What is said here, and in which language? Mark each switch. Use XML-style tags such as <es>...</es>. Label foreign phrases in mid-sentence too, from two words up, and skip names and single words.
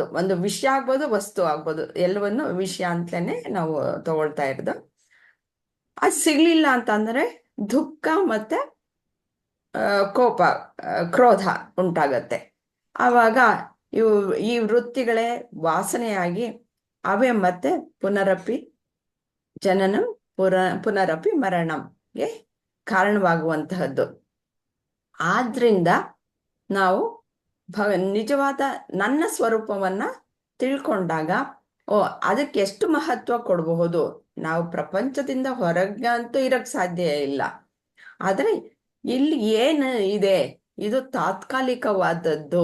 <kn>ಒಂದು ವಿಷಯ ಆಗ್ಬೋದು, ವಸ್ತು ಆಗ್ಬೋದು, ಎಲ್ಲವನ್ನು ವಿಷಯ ಅಂತಲೇ ನಾವು ತಗೊಳ್ತಾ ಇರೋದು. ಅದು ಸಿಗ್ಲಿಲ್ಲ ಅಂತಂದ್ರೆ ದುಃಖ ಮತ್ತೆ ಕೋಪ, ಕ್ರೋಧ ಉಂಟಾಗತ್ತೆ. ಆವಾಗ ಈ ವೃತ್ತಿಗಳೇ ವಾಸನೆಯಾಗಿ ಅವೇ ಮತ್ತೆ</kn> <sa>ಪುನರಪಿ ಜನನಂ ಪುನರಪಿ ಮರಣಂಗೆ</sa> <kn>ಕಾರಣವಾಗುವಂತಹದ್ದು. ಆದ್ರಿಂದ ನಾವು ನಿಜವಾದ ನನ್ನ ಸ್ವರೂಪವನ್ನ ತಿಳ್ಕೊಂಡಾಗ ಅದಕ್ಕೆ ಎಷ್ಟು ಮಹತ್ವ ಕೊಡಬಹುದು. ನಾವು ಪ್ರಪಂಚದಿಂದ ಹೊರಗಂತೂ ಇರಕ್ ಸಾಧ್ಯ ಇಲ್ಲ, ಆದ್ರೆ ಇಲ್ಲಿ ಏನು ಇದೆ, ಇದು ತಾತ್ಕಾಲಿಕವಾದದ್ದು.</kn>